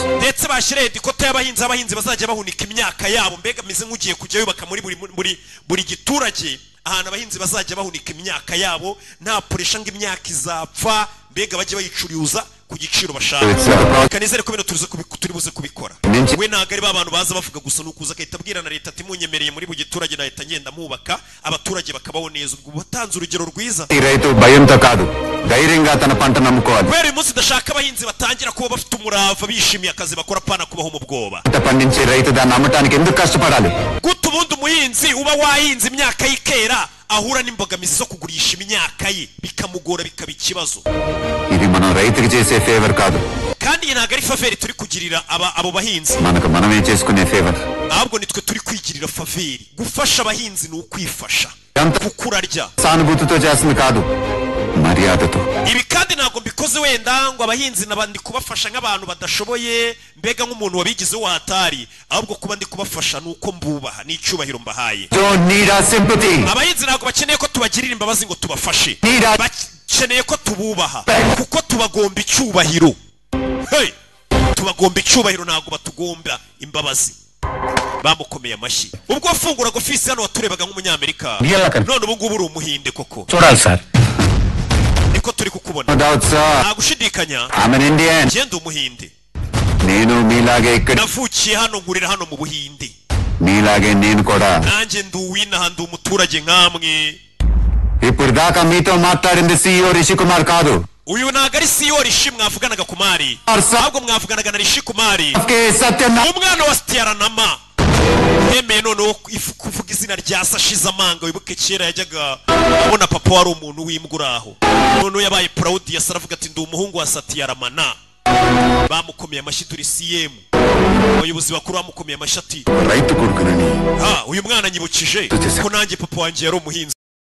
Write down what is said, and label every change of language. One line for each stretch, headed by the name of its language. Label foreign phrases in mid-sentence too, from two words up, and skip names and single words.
Kinyarwanda: ndetse bashyire dikote y'abahinzi bazajya bahunika imyaka yabo mbega mize nk'ugiye kujya yubaka buri giturage ahantu abahinzi bazajya bahunika imyaka yabo nta puresha ngo imyaka izapfa mbega bajye bayicuriuza ku giciro bashaka kanizere ko bino turi buze kubikora we ntago ari babantu baza bavuga gusa nukuza akahita abwira na leta ati munyemereye muri buri giturage nahita ngenda mubaka abaturage bakabaho neza ubwo batanze urugero rwiza
Telugu: రైతు భయంతో కాదు ధైర్యంగా తన పంట నమ్ముకోవాలి
Kinyarwanda: kubera uyu munsi ndashaka abahinzi batangira kuba bafite umurava bishimiye akazi bakora pana kubaho mu bwoba
Telugu: పండించే రైతు దాన్ని అమ్మటానికి ఎందుకు కష్టపడాలి
Kinyarwanda: gute ubundi umuhinzi uba wahinze imyaka y'ikera ahura n'imbogamizi zo kugurisha imyaka ye bikamugora bikaba ikibazo
Telugu: ఇది మనం రైతుకి చేసే ఫేవర్ కాదు
Kinyarwanda: kandi ntabwo ari faveri turi kugirira abo bahinzi
Telugu: మనకు మనమే చేసుకునే ఫేవర్
Kinyarwanda: ahubwo nitwe turi kwigirira faveri gufasha abahinzi ni ukwifasha kuko urarya
Telugu: సానుభూతితో చేస్తుంది కాదు మర్యాదతో
Kinyarwanda: ibi kandi ntabwo mbikoze wenda ngo abahinzi nabandi kubafasha nk'abantu badashoboye mbega nk'umuntu wabigizeho watari ahubwo kuba ndi kubafasha nuko mbubaha n'icyubahiro mbahaye abahinzi ntabwo bakeneye ko tubagirira imbabazi ngo tubafashe bakeneye ko tububaha kuko tubagomba icyubahiro tubagomba icyubahiro ntabwo batugomba imbabazi bamukomeye amashyi ubwo wafunguraga ofisi hano waturebaga nk'umunyamerika none ubu ngubu uri umuhinde koko
Telugu: చూడాలి సార్
Kinyarwanda: niko turi kukubona nta gushidikanya genda umuhinde
Telugu: నేను మీలాగే ఇక్కడ
Kinyarwanda: navukiye hano nkurira hano mu buhinde
Telugu: మీలాగే నేను కూడా
Kinyarwanda: nanjye ndi uwinaha ndi umuturage nk'amwe
Telugu: ఇప్పుడు దాకా మీతో మాట్లాడింది CEO రిషి కుమార్ కాదు
Kinyarwanda: uyu ntabwo ari CEO Rishi mwavuganaga kumari ahubwo mwavuganaga na Rishi kumari umwana wa Sitiyaranama yemeye noneho kuvuga izina rya Sashiza Manga wibuke kera yajyaga abona papa wari umuntu w'imbwa uraho noneho yabaye proud yasaravuga ati ndi umuhungu wa Satiyaramana bamukomeye amashyi turi CM abayobozi bakuru bamukomeye amashyi ati
Telugu: రైతు కొడుకునని
Kinyarwanda: uyu mwana nyibukije ko nanjye papa wanjye yari umuhinzi